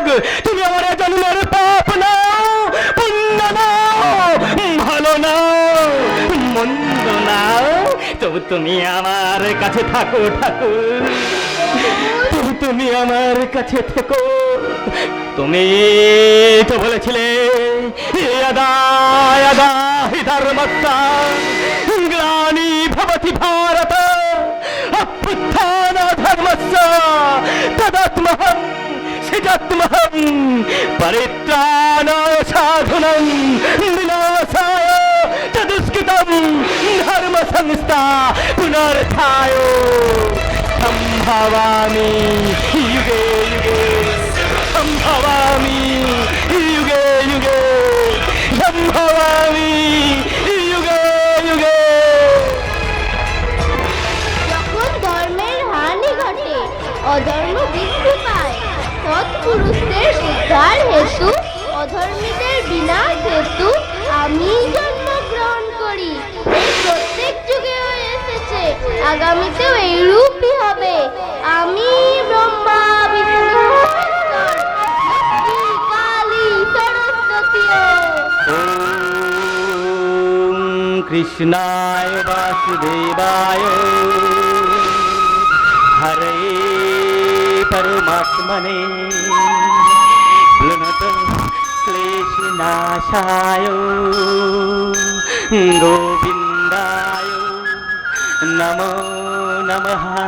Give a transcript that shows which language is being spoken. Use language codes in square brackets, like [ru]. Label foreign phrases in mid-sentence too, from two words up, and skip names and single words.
[bn] তুমি আমার জন্মের পাপ নাও, পুণ্য নাও, ভালো নাও, মন্দ নাও, তবু তুমি আমার কাছে থাকো ঠাকুর, তবু তুমি আমার কাছে থেকো। তুমি তো বলেছিলে [sa] यदा यदा हि धर्मस्य ग्लानि भवति भारत अभ्युत्थान धर्मस्य तदात्महं सृजात्महं परित्राणाय साधुनं विनाशाय तदुष्कृतं धर्म संस्था पुनरुत्थाय संभवामि युगे युगे संभवामि युगे युगे संभवामि युगे युगे। [bn] যখন ধর্মের হানি ঘটে, অধর্ম বৃদ্ধি পায়, সৎপুরুষদের উদ্ধার হেতু অধর্মীদের বিনাশ হেতু আমি জন্মগ্রহণ করি। এই প্রত্যেক যুগে হয়ে এসেছে, আগামীতেও এইরূপই হবে। আমি ব্রহ্মা বিষ্ণু মহেশ্বর, লক্ষ্মী কালী সরস্বতী। [sa] ओम कृष्णाय वासुदेवाय हरे परमात्मने प्रणत क्लेशनाशाय गोविन्दाय नमो नमः।